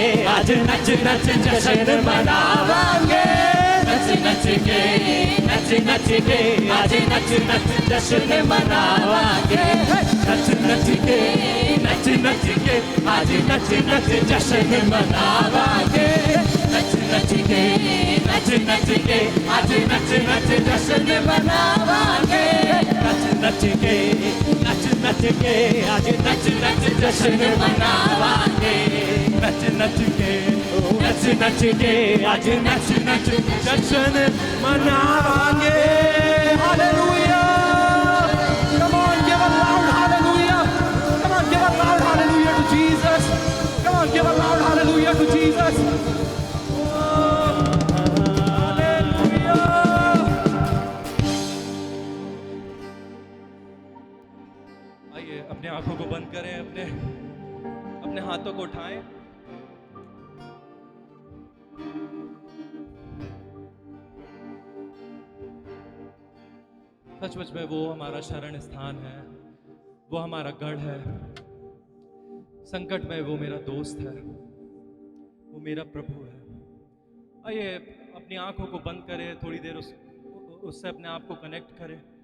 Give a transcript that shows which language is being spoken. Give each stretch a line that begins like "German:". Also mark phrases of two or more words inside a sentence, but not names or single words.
Punjabi: ਅੱਜ ਨੱਚ ਨੱਚ ਜਸ਼ਨ ਮਨਾਵਾਂਗੇ ਨੱਚ ਨੱਚ ਕੇ ਅੱਜ ਨੱਚ ਨੱਚ ਜਸ਼ਨ ਮਨਾਵਾਂਗੇ ਨੱਚ ਨੱਚ ਕੇ ਅੱਜ ਨੱਚ ਨੱਚ ਜਸ਼ਨ ਮਨਾਵਾਂਗੇ ਨੱਚ ਨੱਚ ਕੇ ਅੱਜ ਨੱਚ ਨੱਚ ਜਸ਼ਨ ਮਨਾਵਾਂਗੇ ਨੱਚ ਨੱਚ ਕੇ ਅੱਜ ਨੱਚ ਨੱਚ ਜਸ਼ਨ ਮਨਾਵਾਂਗੇ ਨੱਚ ਨੱਚ ਕੇ ਅੱਜ ਨੱਚ ਨੱਚ ਜਸ਼ਨ ਮਨਾਵਾਂਗੇ ਹਾਲੇਲੂਯਾ
English: come on give a loud hallelujah come on give a loud hallelujah to Jesus come on give a loud hallelujah to Jesus
Hindi: hallelujah आइए अपने आंखों को बंद करें अपने हाथों को उठाएं सचमुच में वो हमारा शरण स्थान है वो हमारा गढ़ है संकट में वो मेरा दोस्त है वो मेरा प्रभु है आइए अपनी आंखों को बंद करें थोड़ी देर उससे अपने आप को कनेक्ट करें